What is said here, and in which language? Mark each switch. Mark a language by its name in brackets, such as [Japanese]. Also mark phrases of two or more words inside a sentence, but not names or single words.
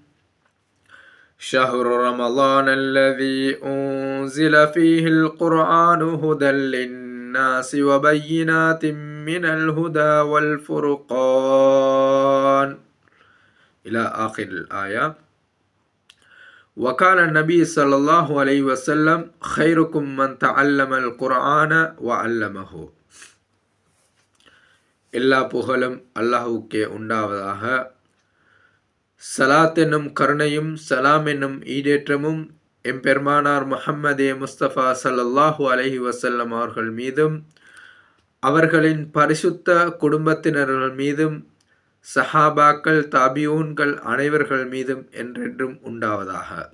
[Arabic] شهر رمضان الذي أنزل فيه القرآن هدى للناس وبينات من الهدى والفرقان إلى آخر الآية. وقال النبي صلى الله عليه وسلم خيركم من تعلم القرآن وعلمه. [Tamil] எல்லா புகழும் அல்லாஹ்வுக்கே உண்டாவதாக. சலாத் என்னும் கருணையும் சலாம் என்னும் ஈடேற்றமும் எம்பெருமானார் முஹம்மதே முஸ்தபா [Arabic] صلى الله عليه وسلم [Tamil] அவர்கள் மீதும் அவர்களின் பரிசுத்த குடும்பத்தினர்கள் மீதும் சஹாபாக்கள் தாபியூன்கள் அனைவர்கள் மீதும் என்றென்றும் உண்டாவதாக.